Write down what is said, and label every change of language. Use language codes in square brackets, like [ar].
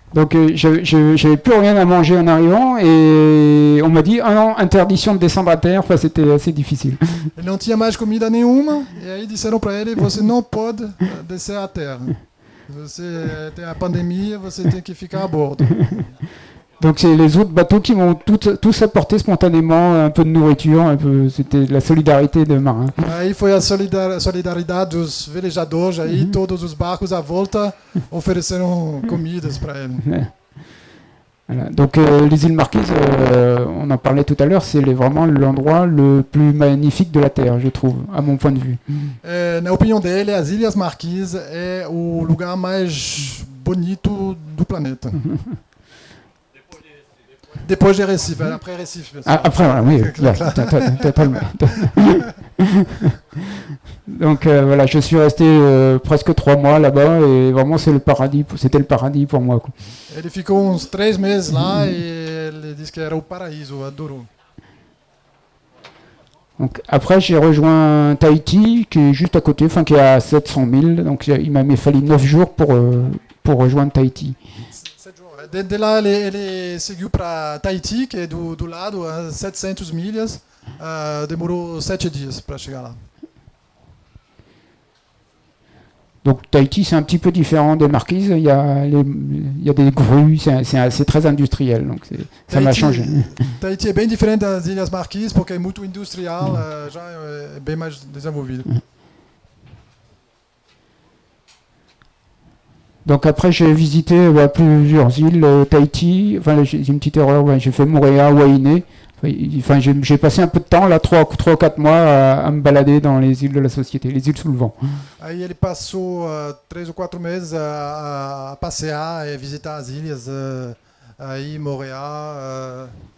[fr] Donc, j'avais plus rien à manger en arrivant et on m'a dit ah non, interdiction de descendre à terre. Enfin, c'était assez difficile. [pt] Ele não tinha mais comida nenhuma e aí disseram para ele: você não pode descer à terra. Você tem a pandemia, você tem que ficar a bordo. [fr] Donc c'est les autres bateaux qui m'ont tous apporté spontanément un peu de nourriture, c'était la solidarité des marins. [pt] Aí foi a solidariedade dos velejadores, aí todos os barcos à volta ofereceram comidas para ele. [fr] Voilà. Donc les îles Marquises, on en parlait tout à l'heure, c'est vraiment l'endroit le plus magnifique de la Terre, je trouve, à mon point de vue. [pt] Na opinião dele, as Ilhas Marquises é o lugar mais bonito do planeta. Depois de Recife, [fr] après Recife. Ah, après, voilà, oui, là, totalement. Donc voilà, je suis resté presque 3 mois là-bas et vraiment c'était le paradis pour moi, quoi. [pt] Ele ficou uns 3 meses lá e ele disse que era o paraíso, adorou. [fr] Donc après, j'ai rejoint Tahiti, qui est juste à côté, enfin qui est à 700 000. Donc il m'a fallu 9 jours pour rejoindre Tahiti. [pt] De lá ele seguiu para Tahiti, que é do lado, a 700 milhas. Demorou 7 dias para chegar lá. [fr] Donc Tahiti, c'est un petit peu différent des Marquises. Il y a des grues, c'est très industriel. Donc ça m'a changé. [pt] Tahiti é bem diferente das Ilhas Marquises, porque é muito industrial, já é bem mais desenvolvido. [fr] Donc après, j'ai visité plusieurs îles, Tahiti. Enfin, j'ai une petite erreur. J'ai fait Moorea, Wainé. Enfin, j'ai passé un peu de temps, là, 3 ou 4 mois, à me balader dans les îles de la Société, les îles sous le vent. [pt] Aí ele passou 3 ou 4 meses a passear e visitar as ilhas, aí Moorea,